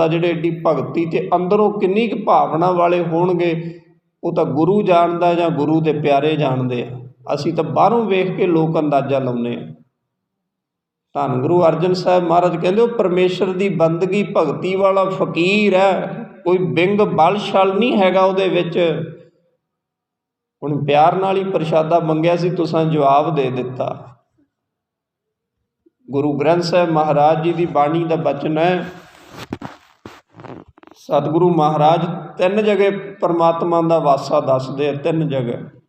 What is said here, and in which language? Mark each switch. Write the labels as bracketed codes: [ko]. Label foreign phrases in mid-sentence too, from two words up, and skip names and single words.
[pa] ਜਿਹੜੇ ਏਡੀ ਭਗਤੀ ਤੇ ਅੰਦਰੋਂ ਕਿੰਨੀ ਕ ਭਾਵਨਾ ਵਾਲੇ ਹੋਣਗੇ, ਉਹ ਤਾਂ ਗੁਰੂ ਜਾਣਦਾ ਜਾਂ ਗੁਰੂ ਦੇ ਪਿਆਰੇ ਜਾਣਦੇ ਆ। ਅਸੀਂ ਤਾਂ ਬਾਹਰੋਂ ਵੇਖ ਕੇ ਲੋਕ ਅੰਦਾਜ਼ਾ ਲਾਉਨੇ ਆ। ਧੰਨ ਗੁਰੂ ਅਰਜਨ ਸਾਹਿਬ ਮਹਾਰਾਜ ਕਹਿੰਦੇ ਉਹ ਪਰਮੇਸ਼ਵਰ ਕੀ ਬੰਦਗੀ ਭਗਤੀ ਵਾਲਾ ਫ਼ਕੀਰ ਹੈ, ਕੋਈ ਵਿੰਗ ਵਲ ਛਲ ਨਹੀਂ ਹੈਗਾ ਉਹਦੇ ਵਿੱਚ। ਹੁਣ ਪਿਆਰ ਨਾਲ ਹੀ ਪ੍ਰਸ਼ਾਦਾ ਮੰਗਿਆ ਸੀ, ਤੁਸੀਂ ਜਵਾਬ ਦੇ ਦਿੱਤਾ। ਗੁਰੂ ਗ੍ਰੰਥ ਸਾਹਿਬ ਮਹਾਰਾਜ ਜੀ ਦੀ ਬਾਣੀ ਦਾ ਬਚਨ ਹੈ। ਸਤਿਗੁਰੂ ਮਹਾਰਾਜ 3 ਜਗ੍ਹਾ ਪਰਮਾਤਮਾ ਦਾ ਵਾਸਾ ਦੱਸਦੇ ਆ, 3 ਜਗ੍ਹਾ।